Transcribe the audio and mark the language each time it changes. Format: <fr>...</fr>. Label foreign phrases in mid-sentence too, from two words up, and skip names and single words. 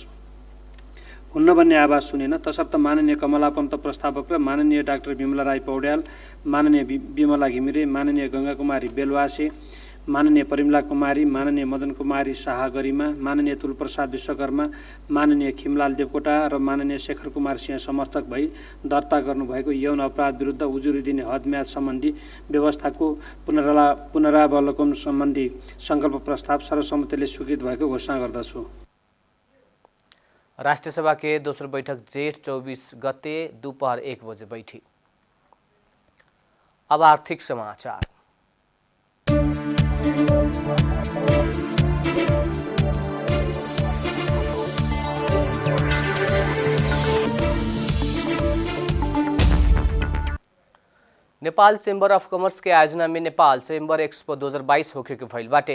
<ne>हुन्न भन्ने आवाज सुनेन तसर्थ माननीय कमला पन्त प्रस्तावक र माननीय डाक्टर विमला राई पौड्याल, माननीय विमला घिमिरे, माननीय गंगा कुमारी बेलवासे, माननीय परिमला कुमारी, माननीय मदन कुमारी शाह गरिमा, माननीय तुलप्रसाद विश्वकर्मा, माननीय खिमलाल देवकोटा र माननीय शेखर कुमार सिंह समर्थक भई दर्ता गर्नुभएको यौन अपराध विरुद्ध उजुरी दिने हदम्याद सम्बन्धी व्यवस्थाको पुनरावलोकन सम्बन्धी संकल्प प्रस्ताव सर्वसम्मतिले स्वीकृत भएको घोषणा गर्दछु।</ne> <bho>राष्ट्रिय सभा के दोस्रो बैठक जेठ 24 गते दोपहर 1 बजे बैठी। अब आर्थिक समाचार। नेपाल चेंबर ऑफ कॉमर्स के आयोजना में नेपाल चेंबर एक्सपो 2022 होके के भइल बाटे।</bho>